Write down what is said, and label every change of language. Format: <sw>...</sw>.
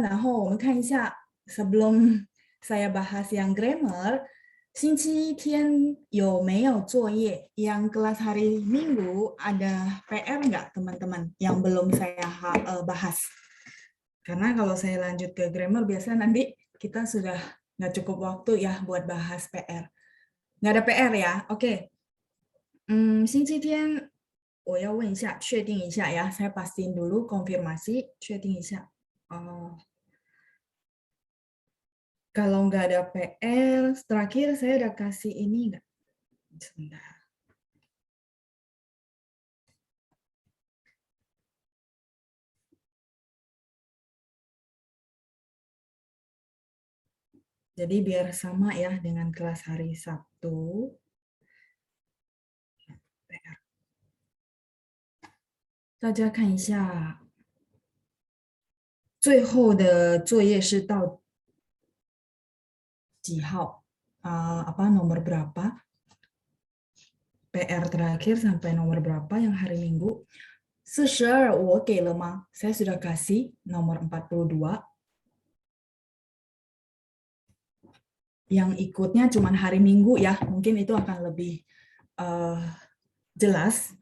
<id>Nah, sebelum saya bahas yang grammar,</id> <zh>星期天有没有作业?</zh> <id>Yang kelas hari Minggu ada PR nggak teman-teman yang belum saya bahas? Karena kalau saya lanjut ke grammar, biasanya nanti kita sudah nggak cukup waktu ya buat bahas PR. Nggak ada PR ya? Oke.</id> <zh>星期天我要问一下，确定一下ya.</zh> <id>Saya pastiin dulu, konfirmasi,</id> <zh>确定一下.</zh> <id>Kalau nggak ada PR, terakhir saya udah kasih ini nggak? Sebentar. Jadi biar sama ya dengan kelas hari Sabtu. PR.</id> <zh>大家看一下，最后的作业是到几号?</zh> <id>Apa nomor berapa? PR terakhir sampai nomor berapa yang hari Minggu?</id> <zh>42我给了吗?</zh> <id>Saya sudah kasih nomor 42. Yang ikutnya cuma hari Minggu ya, mungkin itu akan lebih jelas.</id>